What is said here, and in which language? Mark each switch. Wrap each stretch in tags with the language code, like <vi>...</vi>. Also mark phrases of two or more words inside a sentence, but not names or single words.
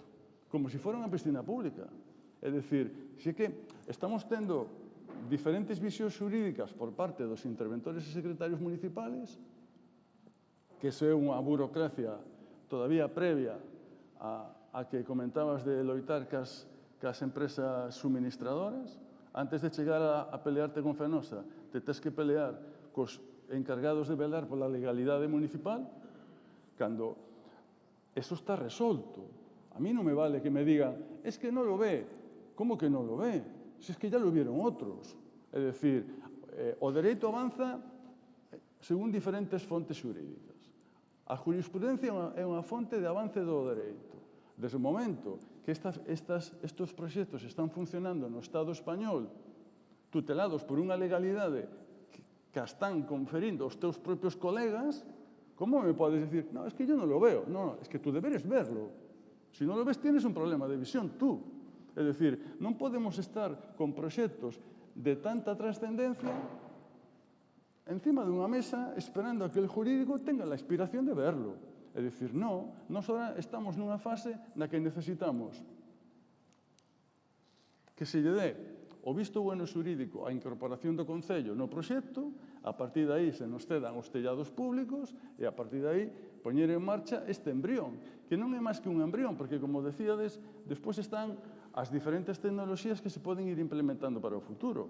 <gl>Como se fora unha piscina pública. É dicir, se que estamos tendo diferentes visións xurídicas por parte dos interventores e secretarios municipales, que iso é unha burocracia todavía previa a que comentabas de loitar cas empresas suministradoras. Antes de chegar a pelearte con Fenosa, te tes que pelear cos encargados de velar pola legalidade municipal, cando eso está resolto.</gl> <es>A mí non me vale que me digan, es que non lo ve. Como que non lo ve? Si es que ya lo vieron outros.</es> <gl>É dicir, o dereito avanza según diferentes fontes xurídicas. A jurisprudencia é unha fonte de avance do dereito. Desde o momento que estes proxectos están funcionando no Estado español, tutelados por unha legalidade que están conferindo os teus propios colegas, como me podes decir,</gl> <es>no, es que yo non lo veo? No, es que tú deberes verlo. Si non lo ves, tienes un problema de visión tú.</es> <gl>É dicir, non podemos estar con proxectos de tanta trascendencia encima dunha mesa esperando a que</gl> <es>el jurídico tenga la inspiración de verlo.</es> <gl>É dicir, non, nós ahora estamos nunha fase na que necesitamos que se lle dé o visto bueno xurídico a incorporación do Concello no proxecto, A partir de aí se nos cedan os tellados públicos e a partir de aí poñer en marcha este embrión, que non é máis que un embrión, porque, como decíades, despois están as diferentes tecnoloxías que se poden ir implementando para o futuro.</gl>